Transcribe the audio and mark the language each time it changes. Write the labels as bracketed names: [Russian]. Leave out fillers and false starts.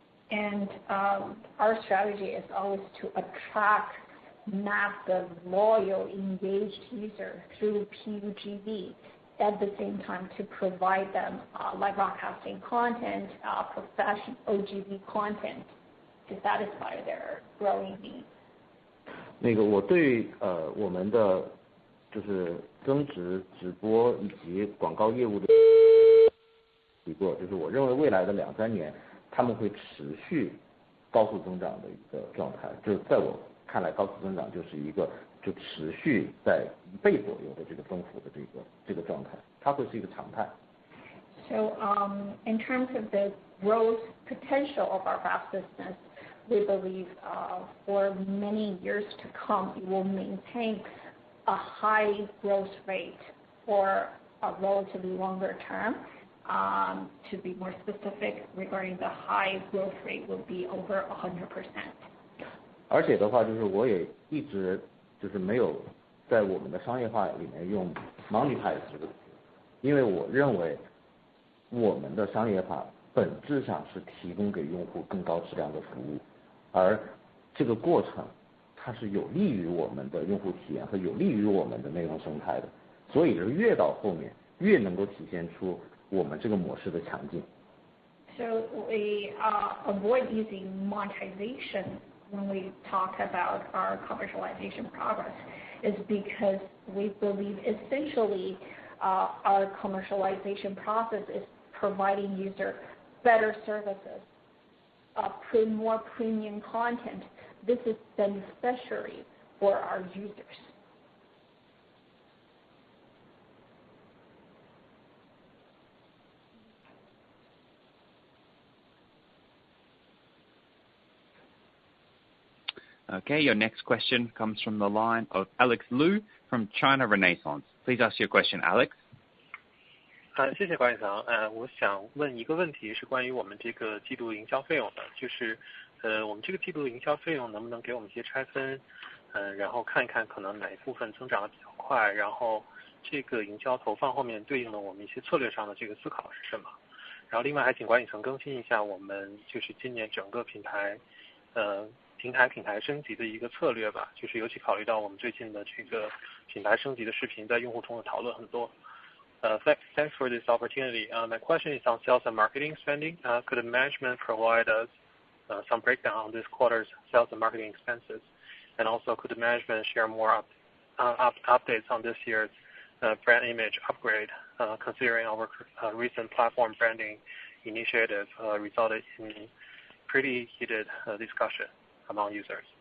[English] And our strategy is always to attract massive, loyal, engaged users through PUGV. At the same time, to provide them live broadcasting content, professional OGV content to satisfy their growing needs. [Chinese] 我对我们的就是增值直播以及广告业务的提过，就是我认为未来的2-3年他们会持续高速增长的一个状态，就是在我看来高速增长就是一个就持续在1倍左右的这个增幅的这个状态，它会是一个常态。 [English] So in terms of the growth potential of our VAS business, we believe for many years to come, it will maintain a high growth rate for a relatively longer term. To be more specific regarding the high growth rate will be over 100%. [Chinese] 而且的话，就是我也一直就是没有在我们的商业化里面用 monetize 这个词，因为我认为我们的商业化本质上是提供给用户更高质量的服务，而这个过程它是有利于我们的用户体验和有利于我们的内容生态的，所以是越到后面越能够体现出我们这个模式的强劲。 [English] So we avoid using monetization when we talk about our commercialization progress is because we believe essentially our commercialization process is providing user better services, more premium content. This is beneficiary for our users. Okay, your next question comes from the line of Alex Liu from China Renaissance. Please ask your question, Alex. [Chinese] 谢谢管理层。我想问一个问题，是关于我们这个季度营销费用的，就是我们这个季度的营销费用能不能给我们一些拆分，然后看一看可能哪一部分增长的比较快，然后这个营销投放后面对应的我们一些策略上的这个思考是什么？然后另外还请管理层更新一下我们就是今年整个品牌品牌升级的一个策略吧，就是尤其考虑到我们最近的这个品牌升级的视频在用户中的讨论很多。 [English] Thanks for this opportunity. My question is on sales and marketing spending. Could the management provide us some breakdown on this quarter's sales and marketing expenses? And also, could the management share more updates on this year's brand image upgrade, considering our recent platform branding initiative resulted in pretty heated discussion among users?